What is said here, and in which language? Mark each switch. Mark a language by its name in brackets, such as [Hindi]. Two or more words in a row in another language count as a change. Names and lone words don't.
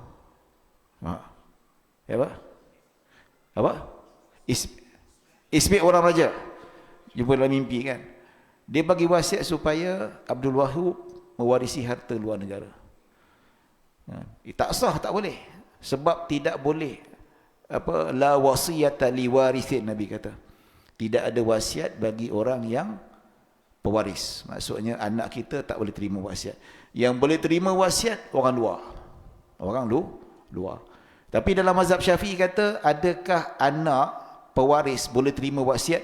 [Malay] Ismi orang raja. Jumpa dalam mimpi kan. Dia bagi wasiat supaya Abdul Wahab mewarisi harta luar negara. Tak sah, tak boleh. Sebab tidak boleh [Arabic] لا وصية لوارث, [Malay] Nabi kata. Tidak ada wasiat bagi orang yang pewaris. Maksudnya anak kita tak boleh terima wasiat. Yang boleh terima wasiat orang luar. Orang luar. Tapi dalam mazhab Syafi'i kata, adakah anak pewaris boleh terima wasiat?